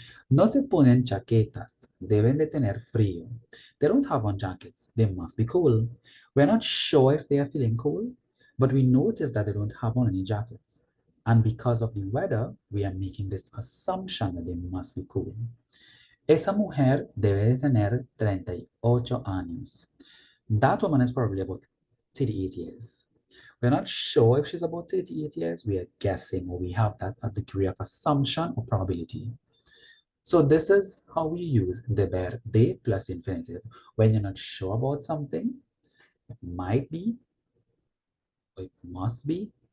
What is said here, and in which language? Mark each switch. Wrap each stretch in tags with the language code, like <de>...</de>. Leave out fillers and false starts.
<es>No se ponen chaquetas. Deben de tener frío.</es> <en>They don't have on jackets. They must be cool. We're not sure if they are feeling cold, but we notice that they don't have on any jackets. And because of the weather, we are making this assumption that they must be cool.</en> <es>Esa mujer debe de tener 38 años.</es> <en>That woman is probably about 38 years. We're not sure if she's about 38 years. We are guessing, or we have that a degree of assumption or probability. So this is how we use deber de plus infinitive. When you're not sure about something, it might be, or it must be.</en>